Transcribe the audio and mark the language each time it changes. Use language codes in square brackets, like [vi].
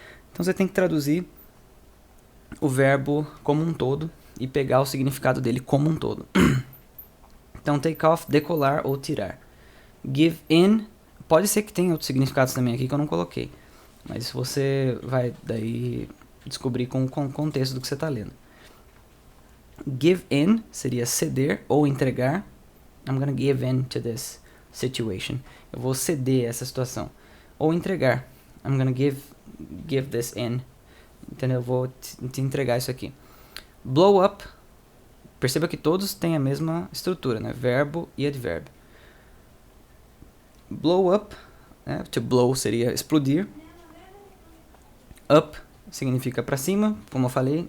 [pt] Então você tem que traduzir o verbo como um todo e pegar o significado dele como um todo. Então, take off, decolar ou tirar. Give in, pode ser que tenha outros significados também aqui que eu não coloquei, mas você vai daí descobrir com o contexto do que você está lendo. Give in seria ceder ou entregar. [en] I'm gonna give in to this situation. [pt] Eu vou ceder essa situação. Ou entregar. [en] I'm gonna give this in. [pt] Entendeu? Eu vou te entregar isso aqui. Blow up. Perceba que todos têm a mesma estrutura, né? Verbo e advérbio. Blow up, né? To blow seria explodir. Up significa para cima, como eu falei.